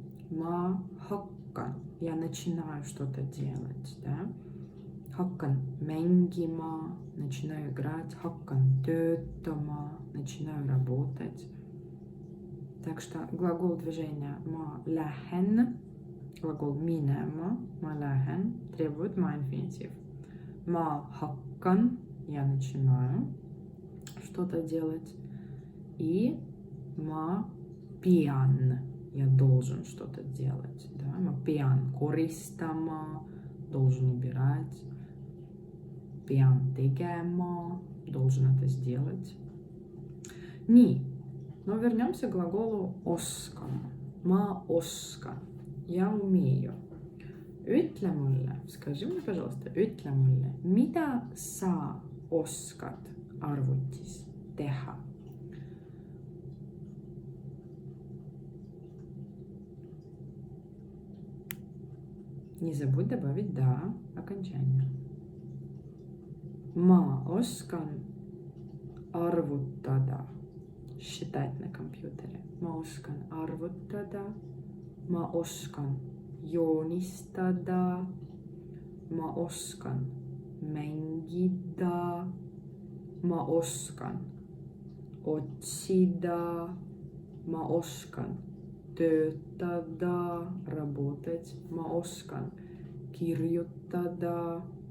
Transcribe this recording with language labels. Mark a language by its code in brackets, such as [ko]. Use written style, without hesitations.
[et] Ma hakkan, [ru] я начинаю что-то делать, да? [et] Hakkan mängima, [ru] начинаю играть. [et] Hakkan töötama, [ru] начинаю работать. Так что глагол движения [et] ma lähen, [ru] глагол minema, ma lähen, требует ма инфинитив. [et] Ma hakkan, [ru] я начинаю что-то делать. И [et] ma pean, [ru] я должен что-то делать. Да? [et] Ma pean koristama, [ru] должен убирать. [et] Pean tegema, [ru] должен это сделать. Nii, но вернемся к глаголу oskama. [et] Ma oskan, [ru] я умею. [et] Ütle mulle, [ru] скажи мне, пожалуйста, [et] ütle mulle, mida sa oskad arvutis teha? [ru] Не забудь добавить да окончание. [et] Ma oskan arvutada, [ru] считать на компьютере. [et] Ma oskan arvutada, ma oskan joonistada, ma oskan mängida, ma oskan otsida, ma oskan töötada, работать, ma oskan kirjutada,